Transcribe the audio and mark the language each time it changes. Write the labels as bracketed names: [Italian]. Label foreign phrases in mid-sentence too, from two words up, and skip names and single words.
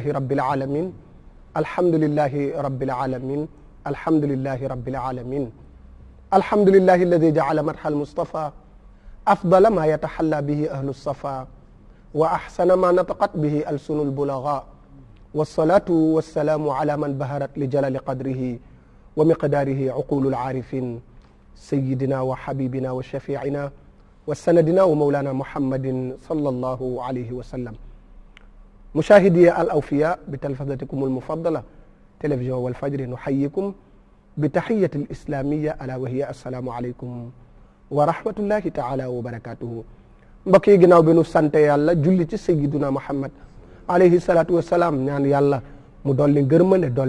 [Arabic] رب العالمين الحمد لله رب العالمين الحمد لله رب العالمين الحمد لله الذي جعل مدح المصطفى أفضل ما يتحلى به أهل الصفا وأحسن ما نطقت به ألسن البلغاء والصلاة والسلام على من بهرت لجلال قدره ومقداره عقول العارفين سيدنا وحبيبنا وشفيعنا وسندنا ومولانا محمد صلى الله عليه وسلم مشاهدي الأوفياء بتلفزتكم المفضلة télévision والفجر نحييكم بتحية الإسلام ألا وهي السلام عليكم ورحمة الله تعالى وبركاته. [Wolof] mbokk yi ginnaaw bi nu sante yàlla julli ci [Arabic] سيدنا محمد عليه الصلاة والسلام [Wolof] ñaan yàlla mu dolli ngërmande dolli